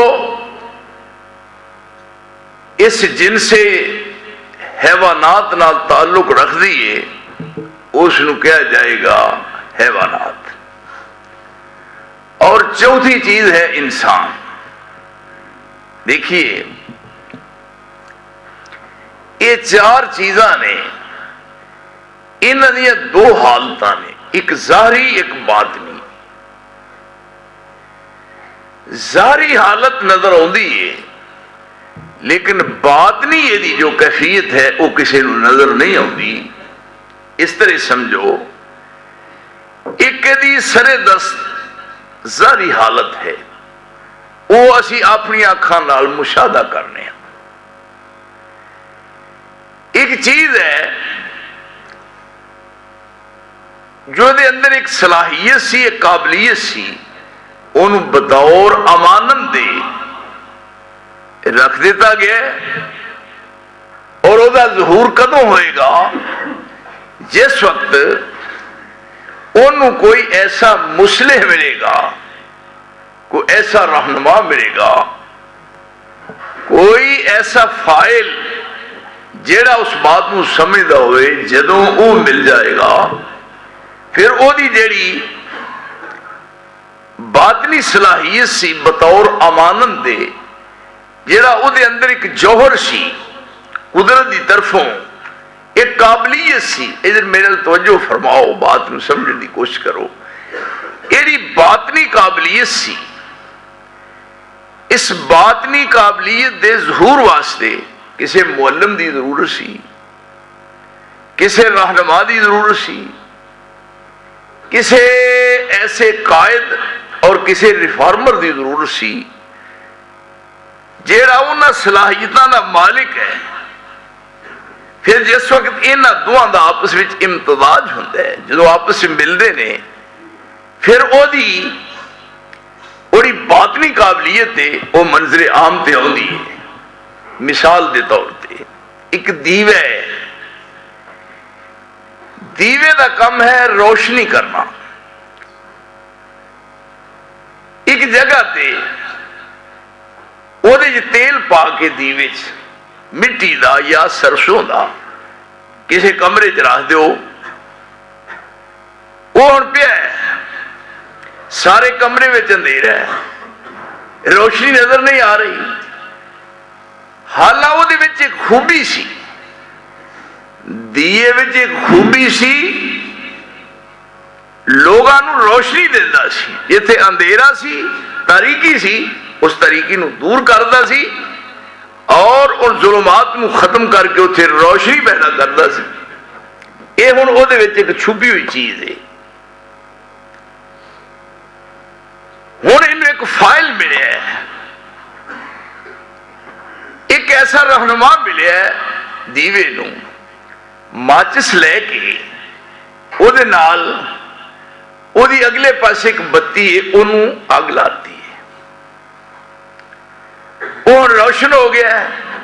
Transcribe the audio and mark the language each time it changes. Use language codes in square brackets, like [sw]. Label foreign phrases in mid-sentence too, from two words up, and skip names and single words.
[pa] اس جن سے حیوانات نال تعلق رکھ دیئے اس نو کہا جائے گا حیوانات۔ [ur] اور چوتھی چیز ہے انسان۔ [pa] دیکھیے یہ چار چیزاں نے، انہاں دیاں دو حالتاں نے، ایک ظاہری ایک باطنی۔ ظاہری حالت نظر آندی ہے لیکن باطنی یہ جو کیفیت ہے وہ کسی نو نظر نہیں آندی۔ اس طرح سمجھو ایک دی سرے دست ظاہری حالت ہے، وہ اسی اپنی آنکھاں نال مشاہدہ کرنے ہیں۔ ایک چیز ہے جو دے اندر ایک صلاحیت سی، ایک قابلیت سی، انہوں بطور امانت دے رکھ دیتا گیا، اور وہ دا ظہور کدوں ہوئے گا جس وقت انہوں کوئی ایسا مصلح ملے گا، کوئی ایسا رہنما ملے گا، کوئی ایسا فائل جیڑا اس بات نو سمجھدا ہوئے، جدوں وہ مل جائے گا پھر او دی جیڑی باطنی صلاحیت سی بطور امانت دے، جیڑا او دے اندر ایک جوہر سی قدرت دی طرفوں ایک قابلیت سی، ادھر میرے توجہ فرماؤ، بات نو سمجھنے دی کوشش کرو، ایڑی باطنی قابلیت سی، اس باطنی قابلیت دے ظہور واسطے کسی معلم دی ضرورت سی، کسی رہنما دی ضرورت سی، کسی ایسے قائد اور کسی ریفارمر دی ضرورت سی جیڑا انہاں صلاحیتاں دا مالک ہے۔ پھر جس وقت انہاں دوہاں دا آپس وچ امتزاج ہوندا ہے، جدو آپس میں ملدے نے، پھر او دی باطنی قابلیت ہے وہ منظر عام تے ہوندی ہے۔ مثال دے طور تے ایک دیوے ہے، دیوے دا کم ہے روشنی کرنا۔ ایک جگہ تے وہ دے تیل پا کے دیوے مٹی دا یا سرسوں دا کسی کمرے چ رکھ دیو، وہ ہن پیا ہے، سارے کمرے میں اندھیرا ہے، روشنی نظر نہیں آ رہی، حالانکہ وہ دے وچ ایک خوبی سی، دیے وچ ایک خوبی سی، لوگاں نو روشنی دیندا سی، جتھے اندھیرا سی، تاریکی سی، اس تاریکی نو دور کردا سی اور ان ظلمات نو ختم کر کے اتھے روشنی پیدا کردا سی۔ اے ہن او دے وچ ایک چھپی ہوئی چیز ہے۔ ہن انہوں ایک فائل ملیا ہے، ایک ایسا رہنما ملیا ہے، دیوے نو ماچس لے کے او دے نال او دی اگلے پاس ایک بتی ہے، انہوں اگ لاتی ہے، وہ روشن ہو گیا ہے۔